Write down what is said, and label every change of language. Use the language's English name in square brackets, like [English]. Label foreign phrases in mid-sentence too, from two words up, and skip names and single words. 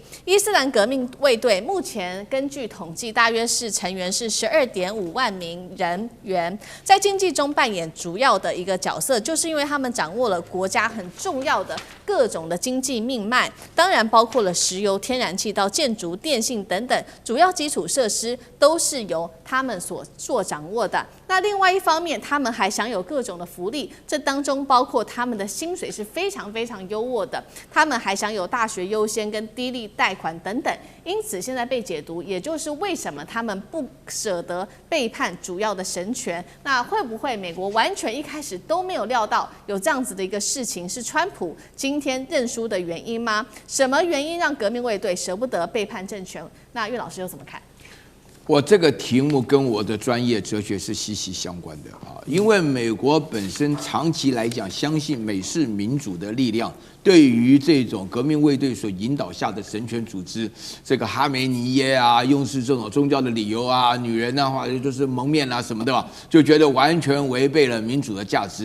[Chinese] 伊斯蘭革命衛隊目前根據統計，大約是成員是12.5萬名人員，在經濟中扮演主要的一個角色，就是因為他們掌握了國家很重要的各種的經濟命脈，當然包括了石油、天然氣到建築、電信等等主要基礎設施，都是由他們所掌握的。那另外一方面，他們還享有各種的福利，這當中包括他們的薪水是非常非常優渥的，他們還享有大學優先跟低利貸款等等。因此現在被解讀，也就是為什麼他們不捨得背叛主要的神權。那會不會美國完全一開始都沒有料到有這樣子的一個事情，是川普今天認輸的原因嗎？什麼原因讓革命衛隊捨不得背叛政權？那岳老師又怎麼看？我這個題目跟我的專業哲學是息息相關的啊，因為美國本身長期來講相信美式民主的力量，對於這種革命衛隊所引導下的神權組織，這個哈梅尼耶啊，用是這種宗教的理由啊，女人啊，或者就是蒙面啊什麼的吧，就覺得完全違背了民主的價值。